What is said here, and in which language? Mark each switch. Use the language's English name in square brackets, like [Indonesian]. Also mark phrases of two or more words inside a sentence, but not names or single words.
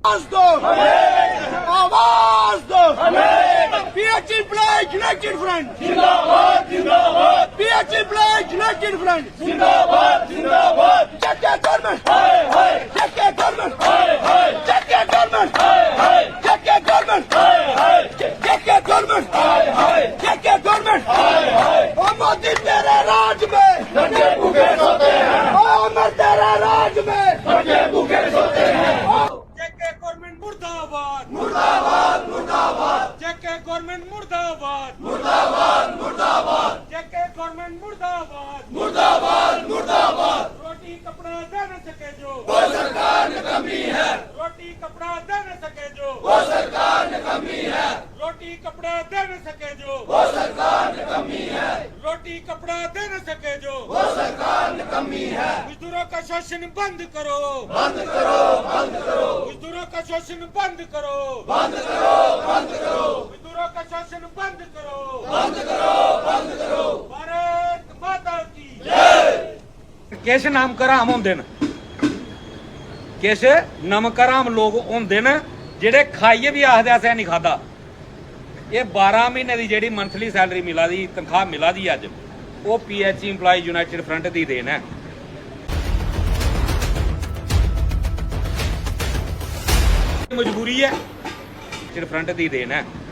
[Hindi] आवाज दो, आवाज दो। PH Employees United Front जिंदाबाद जिंदाबाद। PH Employees United Front जिंदाबाद जिंदाबाद। जेके गवर्नमेंट हाय हाय, जेके गवर्नमेंट हाय हाय, जेके गवर्नमेंट हाय हाय, जेके गवर्नमेंट हाय हाय, जेके गवर्नमेंट हाय हाय, जेके गवर्नमेंट हाय हाय। ओ मोदी तेरे राज में बच्चे भूखे सोते हैं, ओ अमर तेरे राज में बच्चे भूखे सोते हैं। जेके गवर्नमेंट मुर्दाबाद मुर्दाबाद मुर्दाबाद। जेके गवर्नमेंट मुर्दाबाद मुर्दाबाद मुर्दाबाद। जेके गवर्नमेंट मुर्दाबाद मुर्दाबाद मुर्दाबाद। रोटी कपड़ा दे न सके जो वो सरकार निकम्मी है, रोटी कपड़ा दे न सके जो वो सरकार निकम्मी है, रोटी कपड़ा दे न सके जो वो सरकार निकम्मी है, रोटी कपड़ा दे न सके जो वो सरकार निकम्मी है। मजदूरों का शोषण बंद करो, बंद करो, बंद करो। मजदूरों का शोषण बंद करो, बंद करो, बंद करो। मजदूरों का शोषण बंद करो, बंद करो, बंद करो। भारत माता की जय। [Dogri] किश नामकराम होंदे न, किश नमकराम लोग होंदे न जेह्ड़े खाइयै भी आखदे असें नहीं खादा। [Hindi] ये 12 महीने की जी [English] monthly salary [Hindi] मिला दी, तनख्वाह मिला दी अज, वो PH Employees United Front की देन है। मजबूरी है, फ्रंट की देन है।